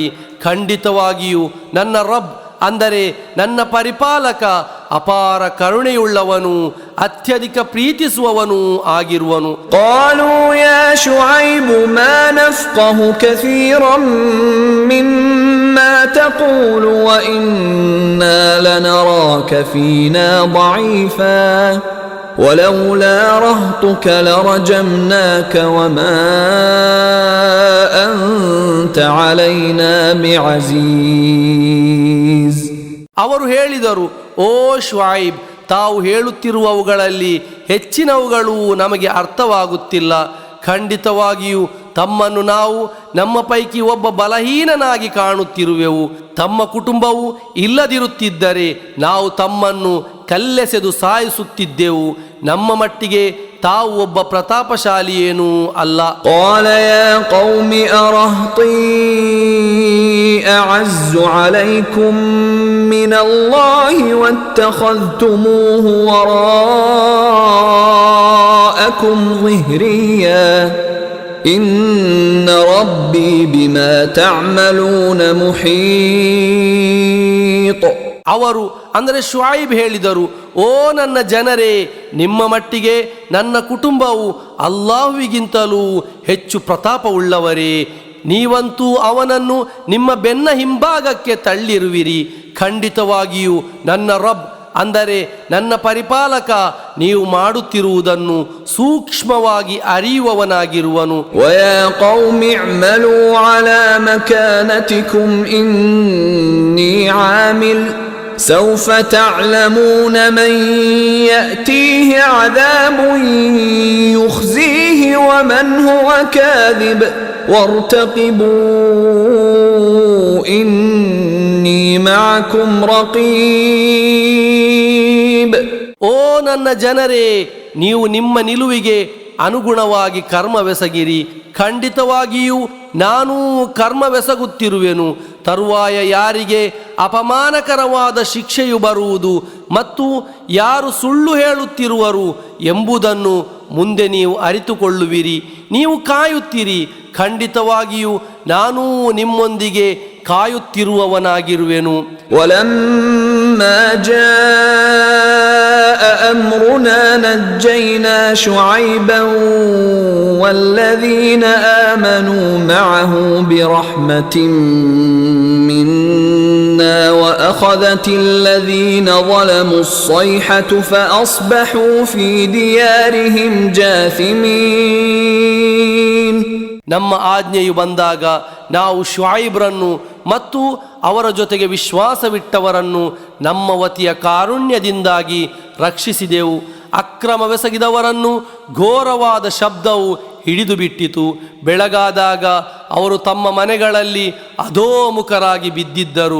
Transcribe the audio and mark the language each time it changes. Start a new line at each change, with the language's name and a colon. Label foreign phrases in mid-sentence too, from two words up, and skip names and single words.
Kannada: ಖಂಡಿತವಾಗಿಯೂ ನನ್ನ ರಬ್ ಅಂದರೆ ನನ್ನ ಪರಿಪಾಲಕ ಅಪಾರ ಕರುಣೆಯುಳ್ಳವನು, ಅತ್ಯಧಿಕ ಪ್ರೀತಿಸುವವನು ಆಗಿರುವನು.
Arabic: قالوا يا شعيب ما نفقه كثيرا مما تقول وإنا لنراك فينا ضعيفا ولولا رهطك لرجمناك وما أنت علينا بعزيز.
Kannada: ಅವರು ಹೇಳಿದರು, ಓ ಶುಐಬ್, ತಾವು ಹೇಳುತ್ತಿರುವವುಗಳಲ್ಲಿ ಹೆಚ್ಚಿನವುಗಳು ನಮಗೆ ಅರ್ಥವಾಗುತ್ತಿಲ್ಲ. ಖಂಡಿತವಾಗಿಯೂ ತಮ್ಮನ್ನು ನಾವು ನಮ್ಮ ಪೈಕಿ ಒಬ್ಬ ಬಲಹೀನನಾಗಿ ಕಾಣುತ್ತಿರುವೆವು. ತಮ್ಮ ಕುಟುಂಬವು ಇಲ್ಲದಿರುತ್ತಿದ್ದರೆ ನಾವು ತಮ್ಮನ್ನು ಕಲ್ಲೆಸೆದು ಸಾಯಿಸುತ್ತಿದ್ದೆವು. ನಮ್ಮ ಮಟ್ಟಿಗೆ ತಾವು ಒಬ್ಬ ಪ್ರತಾಪಶಾಲಿಯೇನೂ ಅಲ್ಲ.
Arabic: قال يا قوم أرهطي أعز عليكم من الله واتخذتموه وراءكم ظهريا إن ربي بما تعملون محيط.
Kannada: ಅವರು ಅಂದರೆ ಶುಐಬ್ ಹೇಳಿದರು, ಓ ನನ್ನ ಜನರೇ, ನಿಮ್ಮ ಮಟ್ಟಿಗೆ ನನ್ನ ಕುಟುಂಬವು ಅಲ್ಲಾಹುವಿಗಿಂತಲೂ ಹೆಚ್ಚು ಪ್ರತಾಪವುಳ್ಳವರೇ. ನೀವಂತೂ ಅವನನ್ನು ನಿಮ್ಮ ಬೆನ್ನ ಹಿಂಭಾಗಕ್ಕೆ ತಳ್ಳಿರುವಿರಿ. ಖಂಡಿತವಾಗಿಯೂ ನನ್ನ ರಬ್ ಅಂದರೆ ನನ್ನ ಪರಿಪಾಲಕ ನೀವು ಮಾಡುತ್ತಿರುವುದನ್ನು ಸೂಕ್ಷ್ಮವಾಗಿ ಅರಿಯುವವನಾಗಿರುವನು.
Arabic: وَيَا قَوْمِ اعْمَلُوا عَلَى مَكَانَتِكُمْ إِنِّي عَامِلٌ سَوْفَ تَعْلَمُونَ مَنْ يَأْتِيهِ عَذَابٌ يُخْزِيهِ وَمَنْ هُوَ كَاذِبٌ وَارْتَقِبُوا إِنِّي مَعَكُمْ رَقِيبٌ.
Kannada: ಓ ನನ್ನ ಜನರೇ, ನೀವು ನಿಮ್ಮ ನಿಲುವಿಗೆ ಅನುಗುಣವಾಗಿ ಕರ್ಮವೆಸಗಿರಿ. ಖಂಡಿತವಾಗಿಯೂ ನಾನೂ ಕರ್ಮವೆಸಗುತ್ತಿರುವೆನು. ತರುವಾಯ ಯಾರಿಗೆ ಅಪಮಾನಕರವಾದ ಶಿಕ್ಷೆಯು ಬರುವುದು ಮತ್ತು ಯಾರು ಸುಳ್ಳು ಹೇಳುತ್ತಿರುವರು ಎಂಬುದನ್ನು ಮುಂದೆ ನೀವು ಅರಿತುಕೊಳ್ಳುವಿರಿ. ನೀವು ಕಾಯುತ್ತೀರಿ. ಖಂಡಿತವಾಗಿಯೂ ನಾನೂ ನಿಮ್ಮೊಂದಿಗೆ ಕಾಯುತ್ತಿರುವವನಾಗಿರುವೆನು.
Arabic: وَلَمَّا جَاءَ أَمْرُنَا نَجَّيْنَا شُعَيْبًا وَالَّذِينَ آمَنُوا مَعَهُ بِرَحْمَةٍ مِنَّا وَأَخَذَتِ الَّذِينَ ظَلَمُوا الصَّيْحَةُ فَأَصْبَحُوا فِي دِيَارِهِمْ جَاثِمِينَ.
Kannada: ನಮ್ಮ ಆಜ್ಞೆಯು ಬಂದಾಗ ನಾವು ಶುಐಬ್ರನ್ನು ಮತ್ತು ಅವರ ಜೊತೆಗೆ ವಿಶ್ವಾಸವಿಟ್ಟವರನ್ನು ನಮ್ಮ ವತಿಯ ಕಾರುಣ್ಯದಿಂದಾಗಿ ರಕ್ಷಿಸಿದೆವು. ಅಕ್ರಮವೆಸಗಿದವರನ್ನು ಘೋರವಾದ ಶಬ್ದವು ಹಿಡಿದು ಬಿಟ್ಟಿತು. ಬೆಳಗಾದಾಗ ಅವರು ತಮ್ಮ ಮನೆಗಳಲ್ಲಿ ಅಧೋಮುಖರಾಗಿ ಬಿದ್ದಿದ್ದರು.